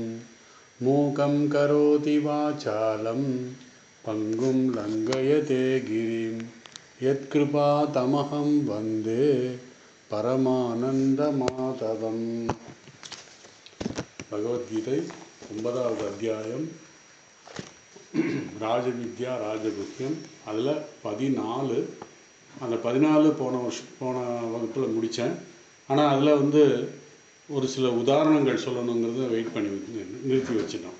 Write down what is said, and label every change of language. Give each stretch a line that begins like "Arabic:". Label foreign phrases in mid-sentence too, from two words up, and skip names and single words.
Sanskrit: मूकं करोति वाचालं पङ्गुं लङ्घयते गिरिं यत्कृपातमहं वन्दे परमानन्दमाधवम्।
Tamil: भगवद्गीதை 9வது அத்தியாயம் ராஜவித்யா ராஜகுஹ்யம். அதில் 14, அந்த 14 போன வகுப்பில் முடித்தேன். ஆனால் அதில் ஒரு சில உதாரணங்கள் சொல்லணுங்கிறத வெயிட் பண்ணி நிறுத்தி வச்சிட்டோம்.